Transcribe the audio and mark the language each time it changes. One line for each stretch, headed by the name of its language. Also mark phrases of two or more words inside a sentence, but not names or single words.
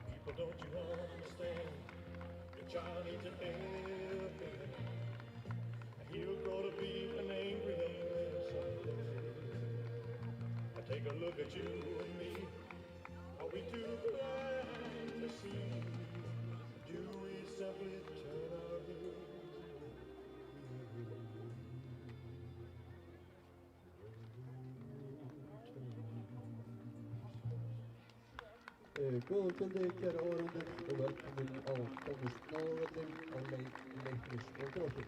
English: People, don't you understand? The child needs a helping. He'll grow to be an angry young man someday. Take a look at you and me. Are we too blind to see? Do we simply turn our heads?
Icelandic: Góðan kvöldi, kæra áhorfendur og velkomin á Tómasnáðvöllinn á Leiknis og Gróttu.